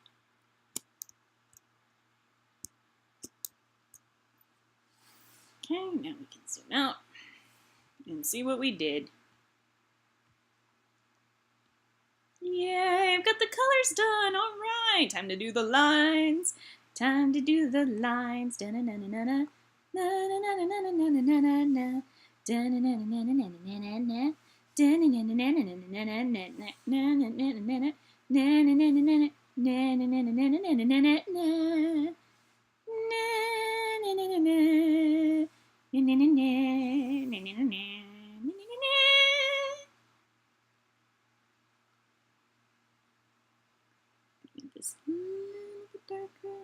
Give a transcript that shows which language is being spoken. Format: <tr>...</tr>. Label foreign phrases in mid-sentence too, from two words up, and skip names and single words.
<en>Okay, now we can zoom out and see what we did. Yay, I've got the colors done. All right, time to do the lines. Time to do the lines. Da-na-na-na-na-na. Na-na-na-na-na-na-na-na-na. Da-na-na-na-na-na-na-na-na. Da-na-na-na-na-na-na-na-na-na-na-na-na-na. Na-na-na-na-na-na. Na-na-na-na-na-na-na-na-na-na. Make this a little bit darker.</en>